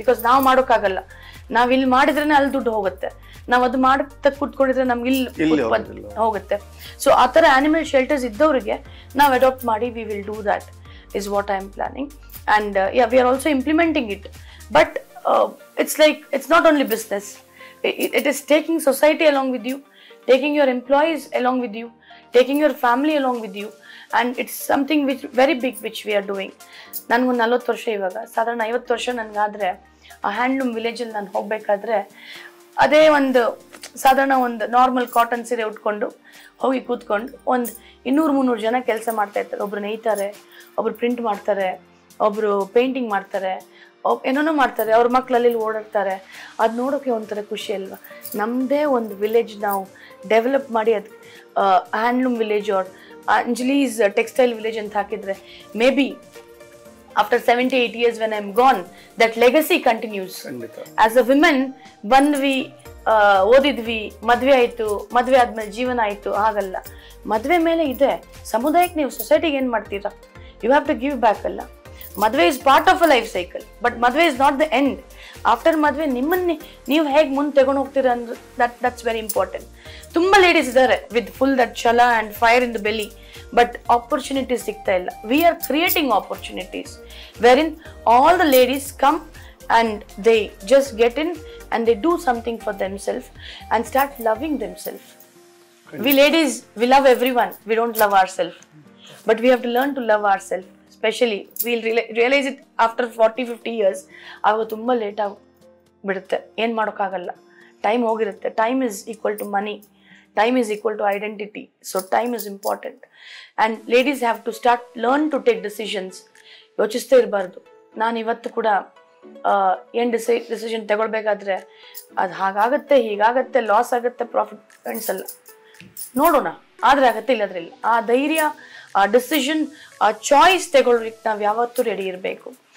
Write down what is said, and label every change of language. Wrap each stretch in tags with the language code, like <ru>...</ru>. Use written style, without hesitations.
<kn>Because ನಾವು ಮಾಡೋಕ್ಕಾಗಲ್ಲ, ನಾವು ಇಲ್ಲಿ ಮಾಡಿದ್ರೇ ಅಲ್ಲಿ ದುಡ್ಡು ಹೋಗುತ್ತೆ. ನಾವು ಅದು ಮಾಡ್ತಾ ಕೂತ್ಕೊಂಡಿದ್ರೆ ನಮ್ಗೆ ಇಲ್ಲಿ ಹೋಗುತ್ತೆ. ಸೊ ಆ ಥರ ಆನಿಮಲ್ ಶೆಲ್ಟರ್ಸ್ ಇದ್ದವರಿಗೆ ನಾವು ಅಡಾಪ್ಟ್ ಮಾಡಿ</kn> <en>We will do that is what I am planning. And we are also implementing it. But it's like, it's not only business. It is taking society along with you, taking your employees along with you, taking your family along with you, and it's something which very big which we are doing.</en> <kn>ನನಗೆ 40 ವರ್ಷ, ಇವಾಗ ಸಾಧಾರಣ 50 ವರ್ಷ ನನಗಾದರೆ ಆ handloom ವಿಲೇಜಲ್ಲಿ ನಾನು ಹೋಗಬೇಕಾದ್ರೆ ಅದೇ ಒಂದು ಸಾಧಾರಣ ಒಂದು ನಾರ್ಮಲ್ ಕಾಟನ್ ಸೀರೆ ಉಟ್ಕೊಂಡು ಹೋಗಿ ಕೂತ್ಕೊಂಡು ಒಂದು 200-300 ಜನ ಕೆಲಸ ಮಾಡ್ತಾ ಇರ್ತಾರೆ. ಒಬ್ರು ನೇಯ್ತಾರೆ, ಒಬ್ರು ಪ್ರಿಂಟ್ ಮಾಡ್ತಾರೆ, ಒಬ್ರು ಪೇಂಟಿಂಗ್ ಮಾಡ್ತಾರೆ, ಏನೇನೋ ಮಾಡ್ತಾರೆ, ಅವ್ರ ಮಕ್ಕಳಲ್ಲಿ ಓಡಾಡ್ತಾರೆ. ಅದು ನೋಡೋಕೆ ಒಂಥರ ಖುಷಿ ಅಲ್ವಾ? ನಮ್ಮದೇ ಒಂದು ವಿಲೇಜ್ ನಾವು ಡೆವಲಪ್ ಮಾಡಿ ಅದು handloom village R Anjali's textile village ಅಂತ ಹಾಕಿದ್ರೆ,</kn> <en>Maybe after 78 years when I'm gone, that legacy continues. As a women,</en> <kn>ಬಂದ್ವಿ, ಓದಿದ್ವಿ, ಮದುವೆ ಆಯಿತು, ಮದುವೆ ಆದ್ಮೇಲೆ ಜೀವನ ಆಯಿತು, ಹಾಗಲ್ಲ. ಮದುವೆ ಮೇಲೆ ಇದೆ, ಸಮುದಾಯಕ್ಕೆ ನೀವು ಸೊಸೈಟಿಗೆ ಏನು ಮಾಡ್ತೀರಾ?</kn> <en>you have to give back</en> <kn>ಅಲ್ಲ.</kn> <en>ಮದುವೆ is part of a life cycle, but ಮದುವೆ is not the end. After ಮದುವೆ</en> <kn>ನಿಮ್ಮನ್ನೇ ನೀವು ಹೇಗೆ ಮುಂದೆ ತಗೊಂಡು ಹೋಗ್ತೀರಾ ಅಂದ್ರೆ</kn> <en>That's very important.</en> <kn>ತುಂಬ</kn> <en>ladies</en> <kn>ಇದ್ದಾರೆ</kn> <en>with full that ಛಲ and fire in the belly, but opportunities</en> <kn>ಸಿಗ್ತಾ ಇಲ್ಲ.</kn> <en>We are creating opportunities wherein all the ladies come and they just get in and they do something for themselves and start loving themselves. We ladies, we love everyone, we don't love ourselves, but we have to learn to love ourselves. Especially we'll realize it after 40-50 years.</en> <kn>ಆಗ ತುಂಬ late ಆಗಿ ಬಿಡುತ್ತೆ, ಏನು ಮಾಡೋಕ್ಕಾಗಲ್ಲ, time ಹೋಗಿರುತ್ತೆ. Time is equal to money,</kn> <en>time is equal to identity, so time is important and ladies have to start learn to take decisions.</en> <kn>ಯೋಚಿಸ್ತಾ ಇರಬಾರ್ದು. ನಾನು ಇವತ್ತು ಕೂಡ ಏನು ಡಿಸಿಷನ್ ತಗೊಳ್ಬೇಕಾದ್ರೆ ಅದು ಹಾಗಾಗತ್ತೆ, ಹೀಗಾಗತ್ತೆ, ಲಾಸ್ ಆಗುತ್ತೆ, ಪ್ರಾಫಿಟ್ ಅನ್ಸಲ್ಲ, ನೋಡೋಣ, ಆದರೆ ಆಗತ್ತೆ, ಇಲ್ಲದ್ರಿಲ್ಲ. ಆ ಧೈರ್ಯ, ಆ ಡಿಸಿಷನ್, ಆ ಚಾಯ್ಸ್ ತಗೊಳ್ಳೋದಕ್ಕೆ ನಾವು ಯಾವತ್ತೂ ರೆಡಿ ಇರಬೇಕು.</kn>